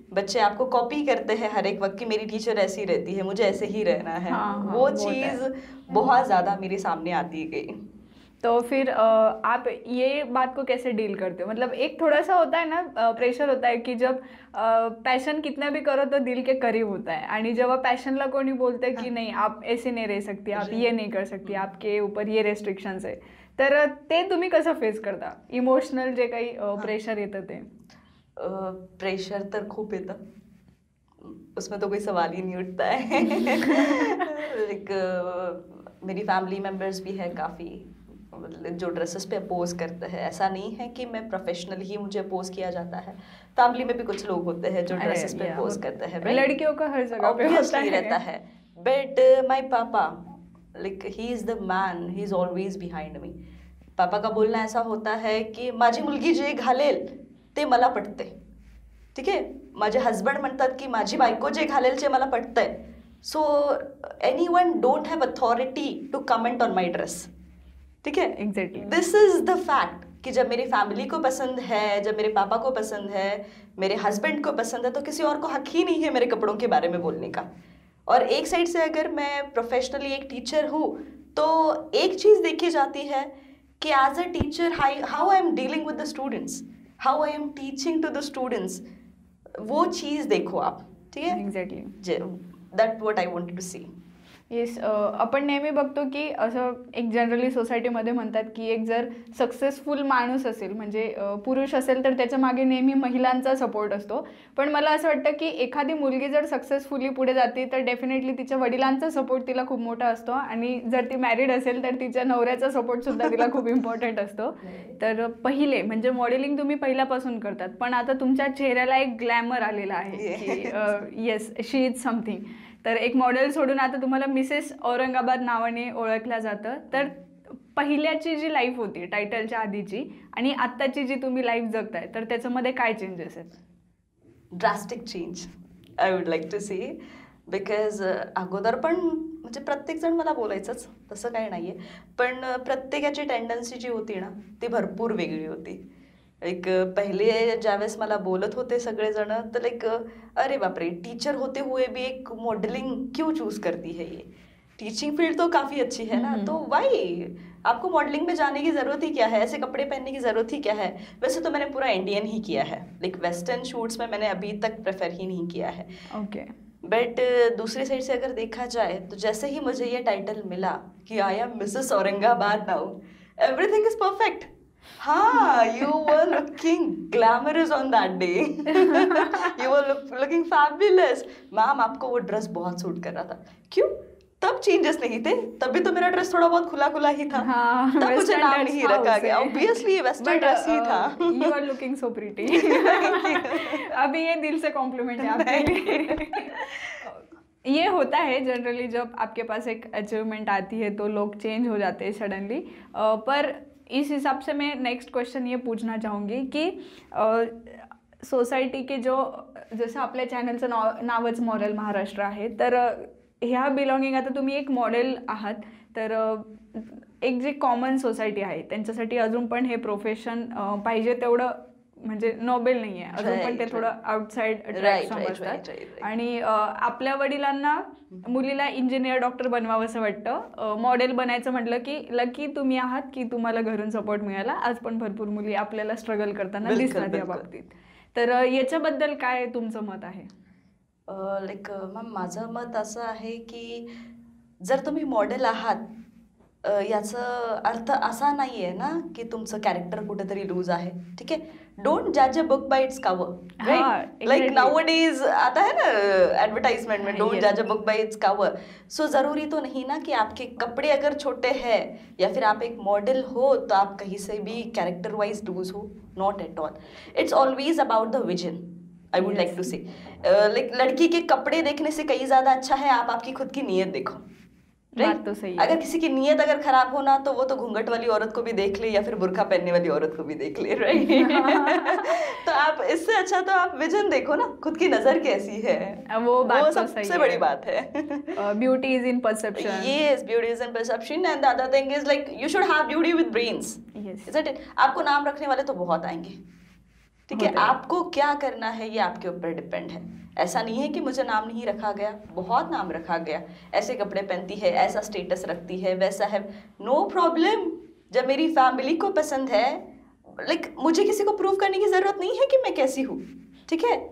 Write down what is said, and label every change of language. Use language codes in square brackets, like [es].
[hi] बच्चे आपको कॉपी करते हैं हर एक वक्त कि मेरी टीचर ऐसी रहती है, मुझे ऐसे ही रहना है. वो चीज़ बहुत ज़्यादा मेरे सामने आती गई. तो फिर आप ये बात को कैसे डील करते हो? मतलब एक थोड़ा सा होता है ना, प्रेशर होता है कि जब पैशन कितना भी करो तो दिल के करीब होता है. [mr] आणि जेव्हा पैशनला कोणी बोलतं [hi] है कि नहीं आप ऐसे नहीं रह सकती, आप ये नहीं कर सकती, आपके ऊपर ये रेस्ट्रिक्शन्स [mr] आहे, तर ते तुम्ही कसं फेस करता? इमोशनल जे काही प्रेशर येतं ते? प्रेशर तर खूप येतं, [hi] उसमें तो कोई सवाल ही नहीं उठता है. लाइक मेरी फैमिली मेम्बर्स भी हैं काफ़ी जो ड्रेसेस पे अपोज करते हैं. ऐसा नहीं है कि मैं प्रोफेशनल ही मुझे अपोज किया जाता है, फैमिली में भी कुछ लोग होते हैं जो ड्रेसेस पे अपोज करते हैं. लड़कियों का हर जगह पे रहता है. [en] But my papa, like he is the man, he is always behind me. [hi] पापा का बोलना ऐसा होता है की [mr] माझी मुलगी जे घालेल ते मला पटते, ठीक आहे. माझे हस्बंड म्हणतात की माझी बायको जे घालेल ते मला पटतंय. [en] So anyone don't have authority to comment on my dress, ठीक है. Exactly. This is the fact [hi] कि जब मेरी फैमिली को पसंद है, जब मेरे पापा को पसंद है, मेरे हस्बैंड को पसंद है, तो किसी और को हक ही नहीं है मेरे कपड़ों के बारे में बोलने का. और एक साइड से अगर मैं प्रोफेशनली एक टीचर हूँ तो एक चीज़ देखी जाती है कि [en] as a teacher how I am dealing with the students, [hi] how I am teaching to the students, वो चीज़ देखो आप, ठीक है. [en] Exactly. That what I wanted to see. Yes. [mr] आपण नेहमी बघतो की असं एक जनरली सोसायटीमध्ये म्हणतात की एक जर सक्सेसफुल माणूस असेल म्हणजे पुरुष असेल तर त्याच्या मागे नेहमी महिलांचा सपोर्ट असतो. पण मला असं वाटतं की एखादी मुलगी जर सक्सेसफुली पुढे जाते तर डेफिनेटली तिच्या वडिलांचा सपोर्ट तिला खूप मोठा असतो आणि जर ती मॅरिड असेल तर तिच्या नवऱ्याचा सपोर्टसुद्धा तिला खूप इम्पॉर्टंट असतो. तर पहिले म्हणजे मॉडेलिंग तुम्ही पहिल्यापासून करतात पण आता तुमच्या चेहऱ्याला एक ग्लॅमर आलेला आहे की [en] Yes she is something. [mr] तर एक मॉडेल सोडून आता तुम्हाला मिसेस औरंगाबाद नावाने ओळखलं जातं. तर पहिल्याची जी लाईफ होती टायटलच्या आधीची आणि आत्ताची जी तुम्ही लाईफ जगताय तर त्याच्यामध्ये काय चेंजेस आहेत? [en] Drastic change I would like to see. [mr] Because अगोदर पण म्हणजे प्रत्येकजण मला बोलायचंच तसं काही नाही आहे, पण प्रत्येकाची टेंडन्सी जी होती ना ती भरपूर वेगळी होती. लाईक पहिले ज्यावेळेस मला बोलत होते सगळेजण तर [hi] लाईक अरे बापरे टीचर होते हुए भी एक मॉडलिंग क्यों चूज करती है, ये टीचिंग फील्ड तो काफ़ी अच्छी है ना, तो वाई आपको मॉडलिंग में जाने की ज़रूरत ही क्या है, ऐसे कपड़े पहनने की ज़रूरत ही क्या है. वैसे तो मैंने पूरा इंडियन ही किया है, लाइक वेस्टर्न शूट्स में मैंने अभी तक प्रेफर ही नहीं किया है. [en] Okay. [hi] बट दूसरी साइड से अगर देखा जाए तो जैसे ही मुझे ये टाइटल मिला कि [en] I am Mrs Aurangabad now, everything is perfect. हाँ, you were looking glamorous on that day. You were looking fabulous. [hi] Ma'am आपको वो ड्रेस बहुत सूट कर रहा था. क्यों? तब चेंजेस नहीं थे, तभी तो मेरा ड्रेस थोड़ा बहुत खुला खुला ही था. हाँ, तब मुझे नाम नहीं रखा गया. ऑब्वियसली ये वेस्टर्न ड्रेस ही था. [en] You are looking so pretty. [hi] अभी ये दिल से कॉम्प्लीमेंट है आपके लिए. ये होता है जनरली जब आपके पास एक अचीवमेंट आती है तो लोग चेंज हो जाते हैं सडनली. पर इस हिसाब से मैं नेक्स्ट क्वेश्चन ये पूछना चाहूँगी कि सोसायटी के जो [mr] जसं आपल्या चॅनलचं नावच मॉडेल महाराष्ट्र आहे तर ह्या बिलॉंगिंग आता तुम्ही एक मॉडेल आहात तर एक जे कॉमन सोसायटी आहे त्यांच्यासाठी अजून पण हे प्रोफेशन पाहिजे तेवढं म्हणजे नोबेल नाही आहे अजून पण ते थोडं आउटसाइड ट्रॅक समजतात. आणि आपल्या वडिलांना मुलीला इंजिनियर डॉक्टर बनवावंसं वाटतं. मॉडेल बनायचं म्हटलं की लकी तुम्ही आहात की तुम्हाला घरून सपोर्ट मिळाला. आज पण भरपूर मुली आपल्याला स्ट्रगल करताना दिसतात या बाबतीत. तर याच्याबद्दल काय तुमचं मत आहे? लाईक मॅम माझं मत असं आहे की जर तुम्ही मॉडेल आहात याचा अर्थ असा नाही आहे ना की तुमचं कॅरेक्टर कुठेतरी लूज आहे, ठीक आहे. [en] Don't जज a book by its cover, right. Like nowadays [hi] आता है ना एडवर्टाइजमेंट में, [en] Don't जज a book by its cover. [hi] सो ज़रूरी तो नहीं ना कि आपके कपड़े अगर छोटे हैं या फिर आप एक मॉडल हो तो आप कहीं से भी कैरेक्टर वाइज लूज हो. [en] Not at all. It's always about the vision. I would like to say [hi] लाइक लड़की के कपड़े देखने से कहीं ज़्यादा अच्छा है आप आपकी खुद की नीयत देखो. बात तो सही है. अगर किसी की नीयत अगर खराब होना तो वो तो घूंघट वाली औरत को भी देख ले या फिर बुर्का पहनने वाली औरत को भी देख ले, राइट. तो आप इससे अच्छा तो आप विजन देखो ना, खुद की नजर कैसी है. वो बात तो सबसे बड़ी बात है. [en] Beauty is in perception. Yes, beauty is in perception and the other thing is like you should have beauty with brains. Yes. Isn't it? [hi] आपको नाम रखने वाले तो बहुत आएंगे, ठीक है. आपको क्या करना है ये आपके ऊपर डिपेंड है. ऐसा नहीं है कि मुझे नाम नहीं रखा गया, बहुत नाम रखा गया. ऐसे कपड़े पहनती है, ऐसा स्टेटस रखती है, वैसा है. No problem. जब मेरी फैमिली को पसंद है, लाइक मुझे किसी को प्रूव करने की जरूरत नहीं है कि मैं कैसी हूँ, ठीक है.